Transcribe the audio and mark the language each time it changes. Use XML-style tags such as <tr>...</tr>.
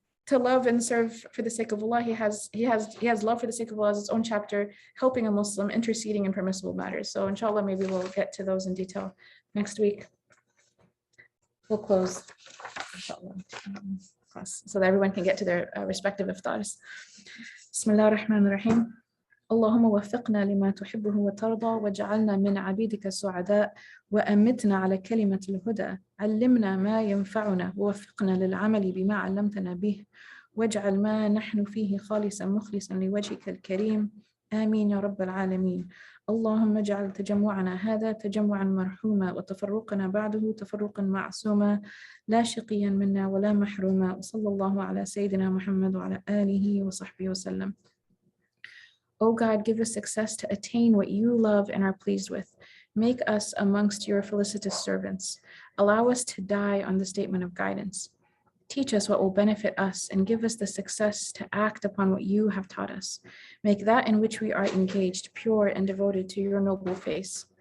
<en>To love and serve for the sake of Allah, he has love for the sake of Allah as its own chapter, helping a Muslim, interceding in permissible matters. So inshallah, maybe we'll get to those in detail next week. We'll close, inshallah, so that everyone can get to their respective iftars.</en> <ar>Bismillah ar-Rahman ar-Rahim. اللهم وفقنا لما تحبه وترضى واجعلنا من عبيدك السعداء وأمتنا على كلمة الهدى علمنا ما ينفعنا ووفقنا للعمل بما علمتنا به واجعل ما نحن فيه خالصا مخلصا لوجهك الكريم آمين يا رب العالمين اللهم اجعل تجمعنا هذا تجمعا مرحوما وتفرقنا بعده تفرقا معصوما لا شقيا منا ولا محروما وصلى الله على سيدنا محمد وعلى آله وصحبه وسلم.</ar> <en>O God, give us success to attain what you love and are pleased with. Make us amongst your felicitous servants. Allow us to die on the statement of guidance. Teach us what will benefit us and give us the success to act upon what you have taught us. Make that in which we are engaged pure and devoted to your noble face.</en>